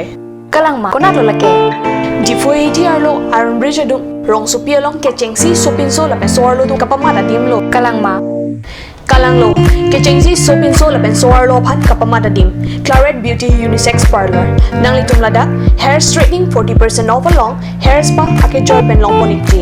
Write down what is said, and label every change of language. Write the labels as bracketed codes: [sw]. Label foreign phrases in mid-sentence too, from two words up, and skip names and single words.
[mjw] Kalang ma, konat lo lake. Di FVPAT arlo Iron Bridge adung rong supi along ke cengsi sopin so lapen so arlo dung kapamada dim lo. Kalang ma. Kalang lo, kecengsi sopin so lapen soar lo phat kapamada dim. Claret Beauty Unisex Parlor. Nang litum lada, [en] hair straightening 40% off [mjw] along, [en] hair spa [mjw] ake joy pen long ponikti.